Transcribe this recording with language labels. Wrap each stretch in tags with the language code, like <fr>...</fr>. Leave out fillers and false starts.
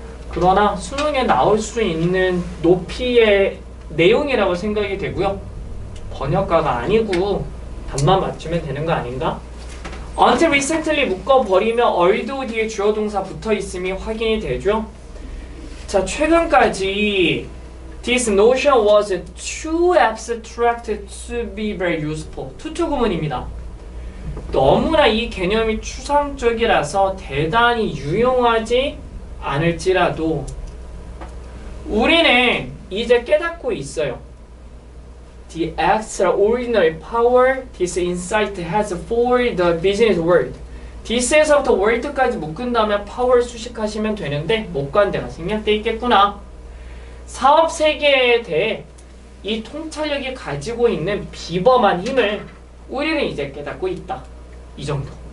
<ko>그러나 수능에 나올 수 있는 높이의 내용이라고 생각이 되고요. 번역가가 아니고 답만 맞추면 되는 거 아닌가?</ko> <en>Until recently</en> <ko>묶어버리면 얼도 뒤에 주어 동사 붙어있음이 확인이 되죠. 자, 최근까지</ko> <en>This notion was too abstract to be very useful.</en> <ko>투투 구문입니다. 너무나 이 개념이 추상적이라서 대단히 유용하지 않을지라도 우리는 이제 깨닫고 있어요.</ko> <en>The extraordinary power this insight has for the business world.</en> <ko>this에서부터 world까지 묶은다면 power 수식하시면 되는데 목관대가 생략돼 있겠구나. 사업 세계에 대해 이 통찰력이 가지고 있는 비범한 힘을 우리는 이제 깨닫고 있다. 이 정도.</ko>